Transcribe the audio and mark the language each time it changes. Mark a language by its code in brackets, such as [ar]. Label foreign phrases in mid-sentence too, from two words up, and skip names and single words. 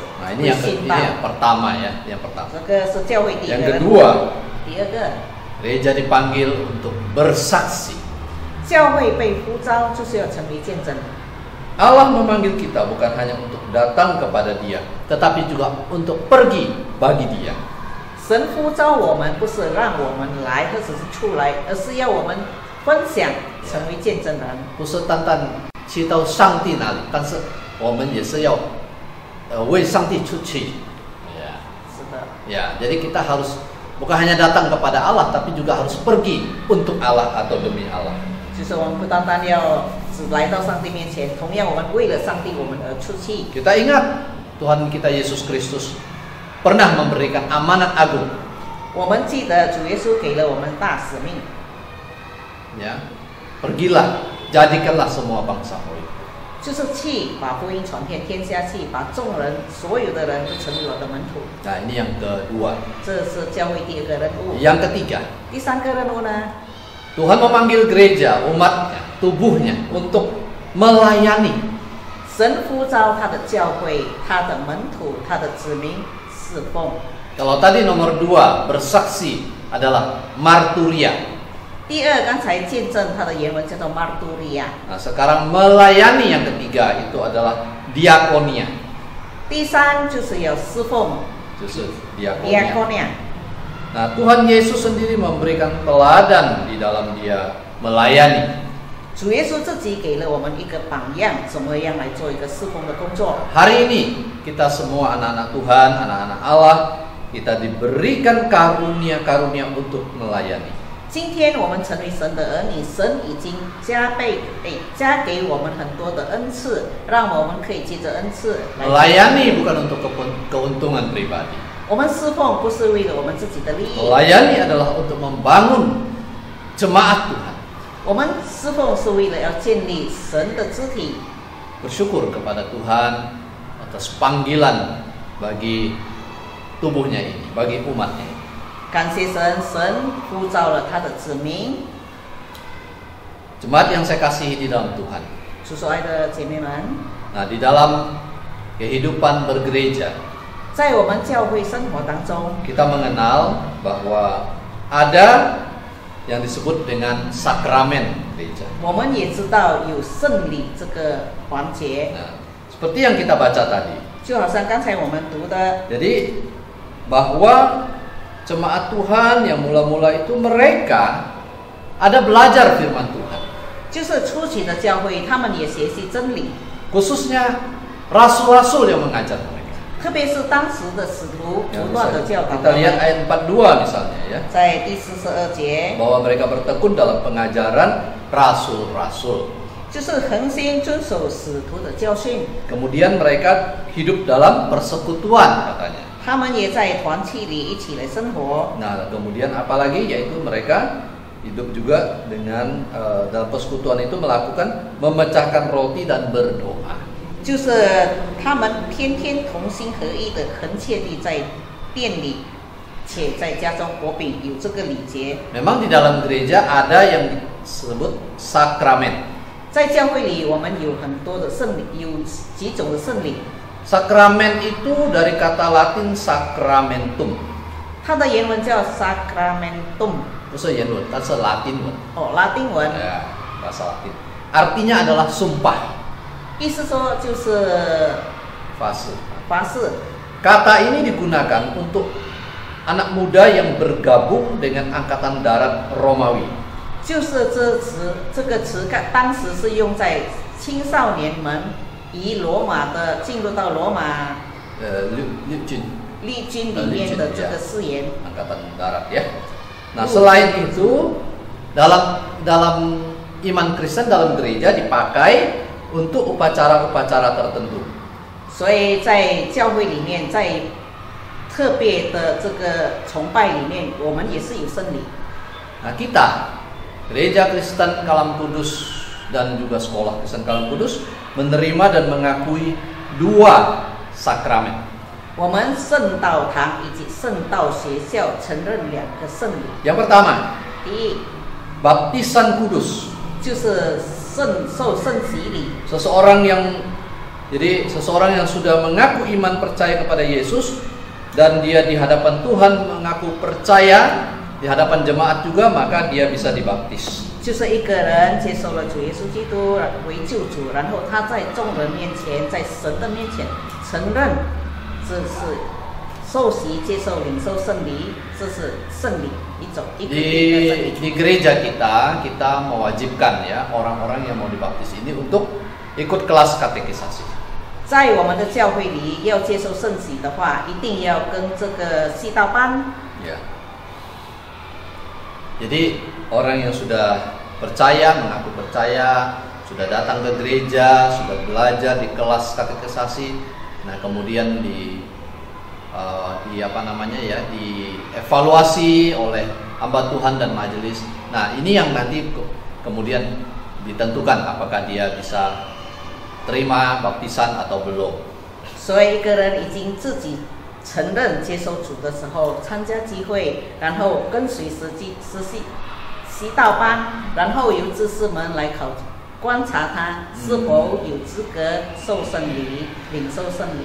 [id] Nah, ini yang pertama ya, yang pertama. [zh] 这个是教会第一个。 [id] Yang kedua, [zh] 第二个， [id] gereja dipanggil untuk bersaksi. [zh] 教会被呼召就是要成为见证。 [id] Allah memanggil kita bukan hanya untuk datang kepada Dia, tetapi juga untuk pergi bagi Dia. [zh] 神呼召我们，不是让我们来或者是出来，而是要我们分享，成为见证人。不是单单去到上帝那里，但是我们也是要为上帝出去。Ya. 是的。 [id] Ya, jadi kita harus bukan hanya datang kepada Allah, tapi juga harus pergi untuk Allah atau demi Allah. [zh] 就是我们不单单要只来到上帝面前，同样我们为了上帝，我们而出去。 [id] Kita ingat Tuhan kita Yesus Kristus pernah memberikan amanat agung. [zh] 我们记得主耶稣给了我们大使命， [id] Ya, pergilah, jadikanlah semua bangsa murid. [zh] 就是去把福音传遍天下去，把众人所有的人都成为我的门徒。 [id] Nah, ini yang kedua. [zh] 这是教会第二个任务。 [id] Yang ketiga, [zh] 第三个任务呢？ [id] Tuhan memanggil gereja, umatnya, tubuhnya untuk melayani. [zh] 神呼召他的教会、他的门徒、他的子民侍奉。 [id] Kalau tadi nomor 2 bersaksi adalah marturia. [zh] 第二，刚才见证它的原文叫做 marturia。 [id] Nah, sekarang melayani yang ketiga itu adalah diakonia. [zh] 第三就是要侍奉 [id] Justru diakonia. [zh] diakonia。 [id] Nah, Tuhan Yesus sendiri memberikan teladan di dalam Dia melayani. [zh] 主耶稣自己给了我们一个榜样，怎么样来做一个侍奉的工作。 [id] Hari ini kita semua anak-anak Tuhan, anak-anak Allah, kita diberikan karunia-karunia untuk melayani. [zh] 今天我们成为神的儿女，神已经加给我们很多的恩赐，让我们可以借着恩赐来 [id] Melayani bukan untuk keuntungan pribadi. [zh] 我们侍奉不是为了我们自己的利益， [id] Melayani adalah untuk membangun jemaat Tuhan. [zh] 我们侍奉是为了要建立神的肢体。 [id] Bersyukur kepada Tuhan atas panggilan bagi tubuhnya ini, bagi umatnya. [zh] 感谢神，神呼召了他的子民。 [id] Jemaat yang saya kasihi di dalam Tuhan. [zh] 主所爱的姐妹们， [id] Nah, di dalam kehidupan bergereja, [zh] 在我们教会生活当中， [id] kita mengenal bahwa ada yang disebut dengan sakramen gereja. [zh] 我们也知道有圣礼这个环节， [id] Nah, seperti yang kita baca tadi. [zh] 就好像刚才我们读的， [id] Jadi bahwa jemaat Tuhan yang mula-mula itu mereka ada belajar firman Tuhan. [zh] 就是初期的教会，他们也学习真理， [id] Khususnya rasul-rasul yang mengajar mereka. [zh] 特别是当时的使徒 [id] Ya, [zh] 不断的教导 [id] kita [zh] 他 [id] lihat [zh] 们。 [id] ayat 42 misalnya ya, [zh] 在第42节， [id] bahwa mereka bertekun dalam pengajaran rasul-rasul. [zh] 就是恒心遵守使徒的教训， [id] Kemudian mereka hidup dalam persekutuan katanya. [zh] 他们也在团契里一起来生活。 [id] Nah, kemudian apalagi yaitu mereka hidup juga dengan dalam persekutuan itu melakukan memecahkan roti dan berdoa. [zh] 就是他们天天同心合一的恳切地在店里，且在家中薄饼，有这个礼节。 [id] Memang di dalam gereja ada yang disebut sakramen. [zh] 在教会里，我们有很多的圣礼，有几种的圣礼。 [id] Sakramen itu dari kata Latin sacramentum. [zh] 它的原文叫 sacramentum， [id] Itu Yenun, itu Latin. [zh] 哦，拉丁文， [id] Ya, bahasa Latin. Artinya adalah sumpah. [zh] 意思说就是 [id] Fase. [zh] 发誓。 [id] Kata ini digunakan untuk anak muda yang bergabung dengan angkatan darat Romawi. [zh] 就是这个词，当时是用在青少年们以罗马的进入到罗马 立军里面的这个誓言。 [id] Angkatan darat ya. Nah, selain itu dalam iman Kristen dalam gereja dipakai untuk upacara-upacara tertentu. [zh] 所以在教会里面，在特别的这个崇拜里面，我们也是有圣礼。 [id] Nah, kita Gereja Kristen Kalam Kudus dan juga Sekolah Kristen Kalam Kudus menerima dan mengakui 2 sakramen. [zh] 我们圣道堂以及圣道学校承认两个圣礼。 [id] Yang pertama, [zh] 第一 [id] baptisan kudus. [zh] 就是受圣洗礼， [id] Seseorang yang sudah mengaku iman percaya kepada Yesus dan dia di hadapan Tuhan mengaku percaya di hadapan jemaat juga, maka dia bisa dibaptis. [zh] 就是一个人接受了主耶稣基督为救主，然后他在众人面前，在神的面前承认这是受洗、接受、领受圣礼，这是圣礼一个圣礼。 [id] Di gereja kita mewajibkan ya orang-orang yang mau dibaptis ini untuk ikut kelas katekisasi. [zh] 在我们的教会里，要接受圣洗的话，一定要跟这个系道班。 [id] Ya. Jadi orang yang sudah percaya, mengaku percaya, sudah datang ke gereja, sudah belajar di kelas katekisasi, nah kemudian dievaluasi oleh hamba Tuhan dan majelis. Nah, ini yang nanti kemudian ditentukan apakah dia bisa terima baptisan atau belum. [zh] 所以一个人已经自己承认接受主的时候，参加集会，然后跟随实习道班，然后由知识们来观察他是否有资格受圣礼、领受圣礼。